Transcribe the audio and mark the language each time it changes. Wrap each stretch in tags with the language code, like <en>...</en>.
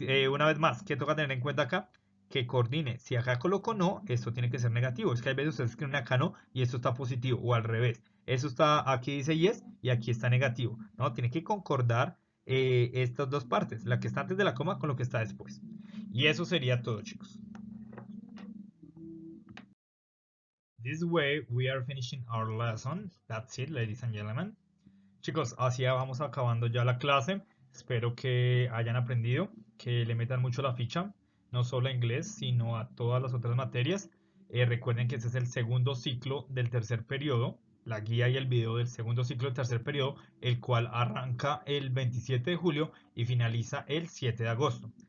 <es>Una vez más, ¿qué toca tener en cuenta acá? Que coordine. Si acá coloco no, esto tiene que ser negativo. Es que hay veces ustedes escriben acá no y esto está positivo o al revés. Eso está, aquí dice yes y aquí está negativo. No, tiene que concordar estas dos partes, la que está antes de la coma con lo que está después. Y eso sería todo, chicos.</es> <en>This way we are finishing our lesson. That's it, ladies and gentlemen.</en> <es>Chicos, así vamos acabando ya la clase. Espero que hayan aprendido, que le metan mucho la ficha, no solo a inglés, sino a todas las otras materias. Recuerden que este es el segundo ciclo del tercer periodo, la guía y el video del segundo ciclo del tercer periodo, el cual arranca el 27 de julio y finaliza el 7 de agosto.</es>